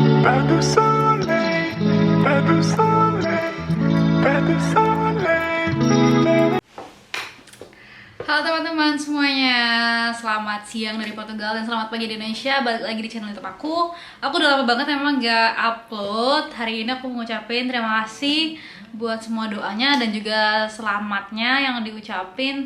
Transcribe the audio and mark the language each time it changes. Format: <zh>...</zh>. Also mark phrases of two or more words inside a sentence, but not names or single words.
<fr>pas de soleil, pas de soleil, pas de soleil.</fr> <id>Halo teman-teman semuanya, selamat siang dari Portugal dan selamat pagi di Indonesia. Balik lagi di channel YouTube aku. Aku udah lama banget memang gak upload. Hari ini aku mau ngucapin terima kasih buat semua doanya dan juga selamatnya yang diucapin.</id>